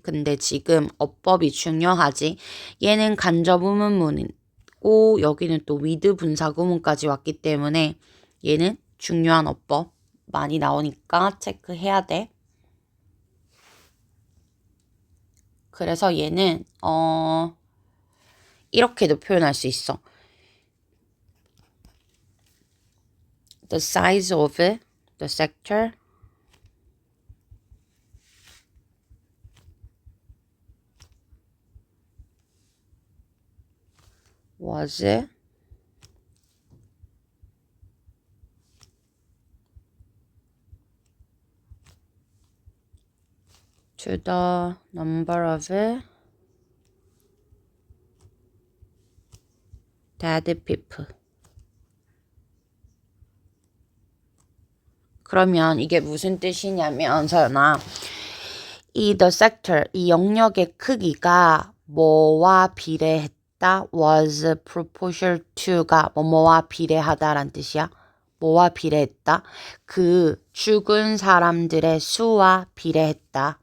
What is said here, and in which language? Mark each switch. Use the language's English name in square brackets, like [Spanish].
[Korean] 근데 지금 어법이 중요하지. 얘는 간접 의문문이고 여기는 또 with 분사 구문까지 왔기 때문에 얘는 중요한 어법 많이 나오니까 체크해야 돼. 그래서 얘는 이렇게도 표현할 수 있어. [English] The size of the sector was to the number of dead people. [Korean] 그러면 이게 무슨 뜻이냐면 서연아 이 [English] the sector [Korean] 이 영역의 크기가 뭐와 비례했다 [English] was proportional to [Korean] 가 뭐뭐와 비례하다란 뜻이야. 뭐와 비례했다? 그 죽은 사람들의 수와 비례했다.